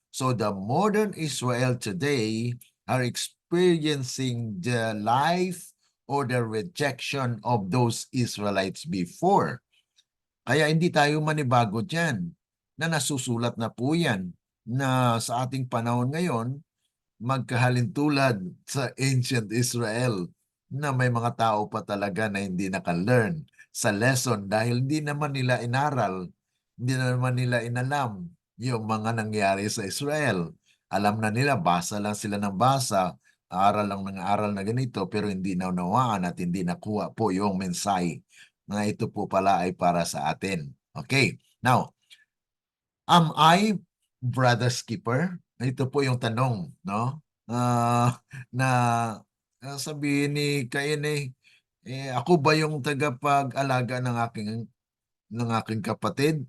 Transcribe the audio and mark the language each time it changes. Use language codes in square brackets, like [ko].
[en] So the modern Israel today are experiencing the life or the rejection of those Israelites before. [tl] Kaya hindi tayo manibago dyan na nasusulat na po yan na sa ating panahon ngayon, magkahalintulad sa ancient Israel na may mga tao pa talaga na hindi naka-learn sa lesson dahil hindi naman nila inaral, hindi naman nila inalam yung mga nangyari sa Israel. Alam na nila, basa lang sila ng basa, aral lang ng aral na ganito, pero hindi naunawaan at hindi nakuha po yung mensahe na ito po pala ay para sa atin. [en] Okay, now, am I brother skipper? [tl] Ito po yung tanong, no? Na sabihin ni Cain ako ba yung tagapag-alaga ng aking kapatid?